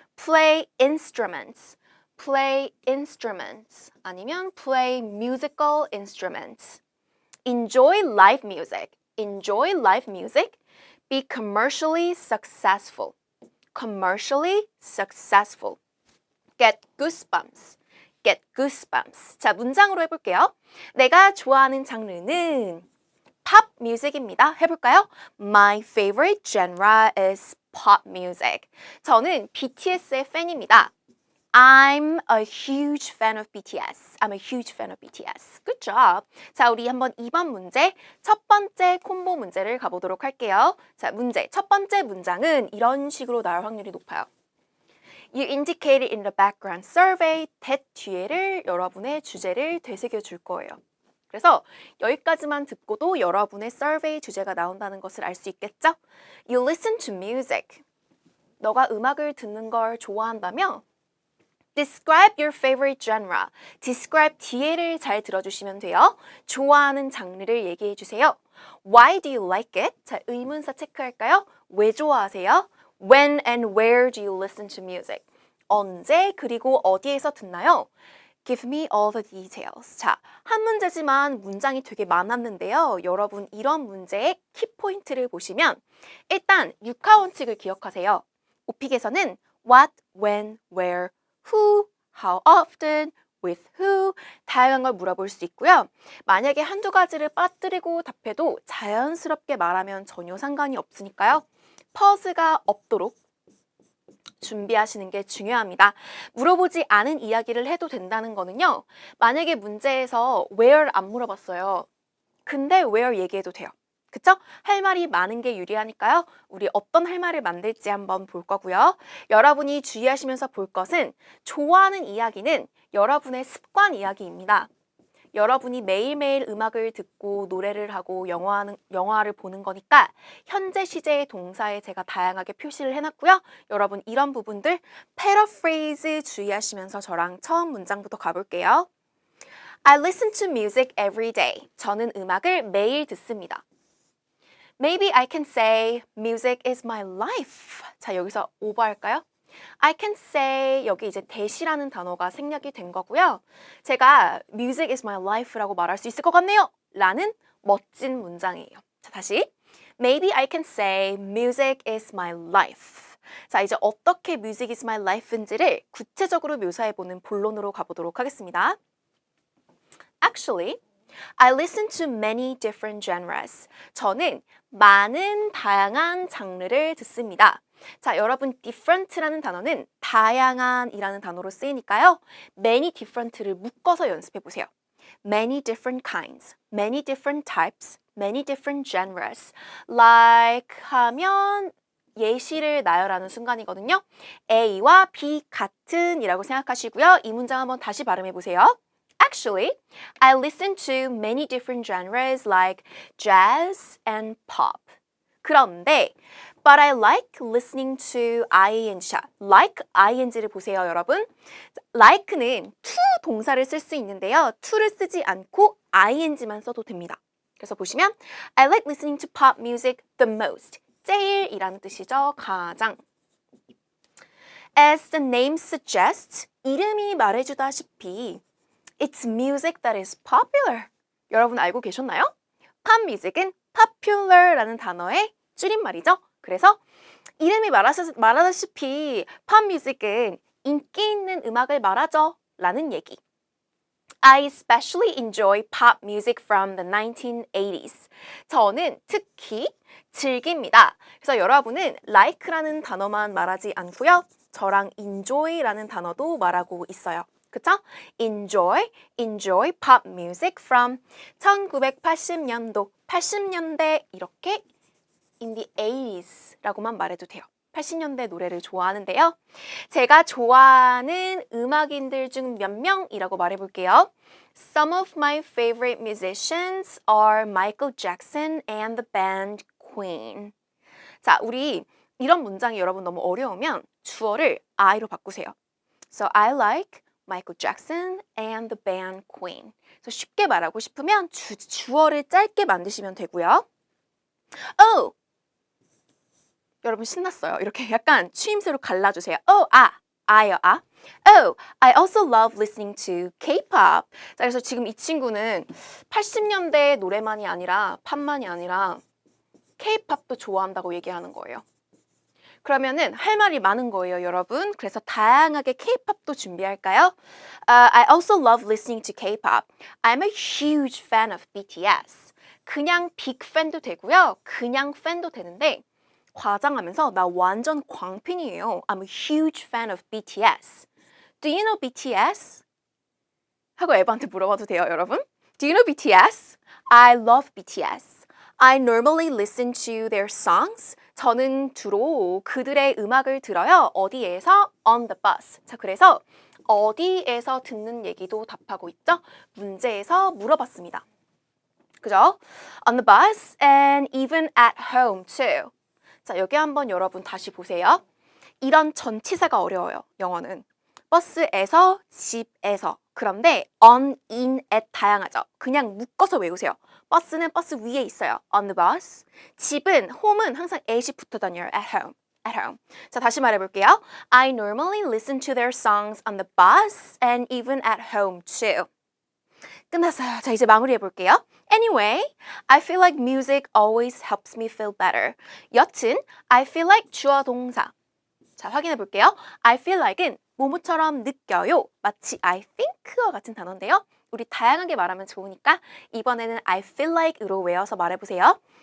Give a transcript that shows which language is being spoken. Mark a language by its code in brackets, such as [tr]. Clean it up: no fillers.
[en] Play instruments. Play instruments. 아니면 play musical instruments. Enjoy live music. Enjoy live music. Be commercially successful. Commercially successful. Get goosebumps. Get goosebumps. [ko] 자, 문장으로 해볼게요. 내가 좋아하는 장르는 팝 뮤직입니다. 해볼까요? [en] My favorite genre is pop music. [ko] 저는 BTS의 팬입니다. [en] I'm a huge fan of BTS. I'm a huge fan of BTS. Good job. [ko] 자, 우리 한번 2번 문제, 첫 번째 콤보 문제를 가보도록 할게요. 자, 문제, 첫 번째 문장은 이런 식으로 나올 확률이 높아요. [en] You indicated in the background survey that [ko] 뒤에를 여러분의 주제를 되새겨 줄 거예요. 그래서 여기까지만 듣고도 여러분의 survey 주제가 나온다는 것을 알 수 있겠죠? [en] You listen to music. [ko] 너가 음악을 듣는 걸 좋아한다며? [en] Describe your favorite genre. [ko] Describe 뒤에를 잘 들어주시면 돼요. 좋아하는 장르를 얘기해 주세요. [en] Why do you like it? [ko] 자, 의문사 체크할까요? 왜 좋아하세요? [en] When and where do you listen to music? [ko] 언제 그리고 어디에서 듣나요? [en] Give me all the details. [ko] 자, 한 문제지만 문장이 되게 많았는데요. 여러분 이런 문제의 키포인트를 보시면 일단 육하 원칙을 기억하세요. 오픽에서는 what, when, where, who, how often, with who 다양한 걸 물어볼 수 있고요. 만약에 한두 가지를 빠뜨리고 답해도 자연스럽게 말하면 전혀 상관이 없으니까요. 퍼즈가 없도록 준비하시는 게 중요합니다. 물어보지 않은 이야기를 해도 된다는 거는요. 만약에 문제에서 where 안 물어봤어요. 근데 where 얘기해도 돼요. 그쵸? 할 말이 많은 게 유리하니까요. 우리 어떤 할 말을 만들지 한번 볼 거고요. 여러분이 주의하시면서 볼 것은 좋아하는 이야기는 여러분의 습관 이야기입니다. 여러분이 매일매일 음악을 듣고 노래를 하고 영화를 보는 거니까 현재 시제의 동사에 제가 다양하게 표시를 해놨고요. 여러분 이런 부분들 paraphrase 주의하시면서 저랑 처음 문장부터 가볼게요. [en] I listen to music every day. [ko] 저는 음악을 매일 듣습니다. [en] Maybe I can say music is my life. [ko] 자, 여기서 오버할까요? [en] I can say [ko] 여기 이제 that이라는 단어가 생략이 된 거고요. 제가 [en] music is my life [ko] 라고 말할 수 있을 것 같네요. 라는 멋진 문장이에요. 자, 다시. [en] Maybe I can say music is my life. [ko] 자, 이제 어떻게 [en] music is my life [ko] 인지를 구체적으로 묘사해보는 본론으로 가보도록 하겠습니다. [en] Actually, I listen to many different genres. 저는 [ko] 많은 다양한 장르를 듣습니다. 자, 여러분 different라는 단어는 다양한이라는 단어로 쓰이니까요. many different를 묶어서 연습해 보세요. [en] many different kinds, many different types, many different genres. [ko] like 하면 예시를 나열하는 순간이거든요. A와 B 같은 이라고 생각하시고요. 이 문장 한번 다시 발음해 보세요. [en] Actually, I listen to many different genres like jazz and pop. [ko] 그런데 [en] but I like listening to ing. [ko] 자, like ing를 보세요, 여러분. like는 to 동사를 쓸 수 있는데요. to를 쓰지 않고 ing만 써도 됩니다. 그래서 보시면 [en] I like listening to pop music the most. [ko] 제일이라는 뜻이죠. 가장. [en] As the name suggests, [ko] 이름이 말해주다시피 [en] It's music that is popular. [ko] 여러분 알고 계셨나요? pop music은 popular라는 단어의 줄임말이죠. 그래서 이름이 말하다시피 pop music은 인기 있는 음악을 말하죠. 라는 얘기. [en] I especially enjoy pop music from the 1980s. [ko] 저는 특히 즐깁니다. 그래서 여러분은 like라는 단어만 말하지 않고요. 저랑 enjoy라는 단어도 말하고 있어요. 그쵸? [en] enjoy pop music from [ko] 1980년도, 80년대 이렇게 [en] in the 80s [ko] 라고만 말해도 돼요. 80년대 노래를 좋아하는데요. 제가 좋아하는 음악인들 중 몇 명이라고 말해볼게요. [en] Some of my favorite musicians are Michael Jackson and the band Queen. [ko] 자, 우리 이런 문장이 여러분 너무 어려우면 주어를 I로 바꾸세요. [en] So I like Michael Jackson and the band Queen. [ko] 그래서 쉽게 말하고 싶으면 주어를 짧게 만드시면 되고요. Oh! 여러분 신났어요. 이렇게 약간 추임새로 갈라주세요. [en] I요, Oh, I also love listening to K-pop. [ko] 자, 그래서 지금 이 친구는 80년대 노래만이 아니라 팝만이 아니라 K-pop도 좋아한다고 얘기하는 거예요. 그러면은 할 말이 많은 거예요, 여러분. 그래서 다양하게 K-pop도 준비할까요? [en] I also love listening to K-pop. I'm a huge fan of BTS. [ko] 그냥 빅 팬도 되고요. 그냥 팬도 되는데 과장하면서 나 완전 광팬이에요. [en] I'm a huge fan of BTS. Do you know BTS? [ko] 하고 에바한테 물어봐도 돼요, 여러분. [en] Do you know BTS? I love BTS. I normally listen to their songs. [ko] 저는 주로 그들의 음악을 들어요. [en] 어디에서? On the bus. [ko] 자, 그래서 어디에서 듣는 얘기도 답하고 있죠? 문제에서 물어봤습니다. 그죠? [en] On the bus and even at home too. [ko] 자, 여기 한번 여러분 다시 보세요. 이런 전치사가 어려워요, 영어는. 버스에서, 집에서. 그런데 on, in, at 다양하죠. 그냥 묶어서 외우세요. 버스는 버스 위에 있어요. [en] On the bus. [ko] 집은, home은 항상 at이 붙어 다녀요. [en] At home. At home. [ko] 자, 다시 말해볼게요. [en] I normally listen to their songs on the bus and even at home too. [ko] 끝났어요. 자, 이제 마무리해볼게요. [en] Anyway, I feel like music always helps me feel better. [ko] 여튼, [en] I feel like [ko] 주어 동사. 자, 확인해볼게요. [en] I feel like [ko] 은 뭐뭐처럼 느껴요. 마치 I think와 같은 단어인데요. 우리 다양하게 말하면 좋으니까 이번에는 I feel like으로 외워서 말해보세요.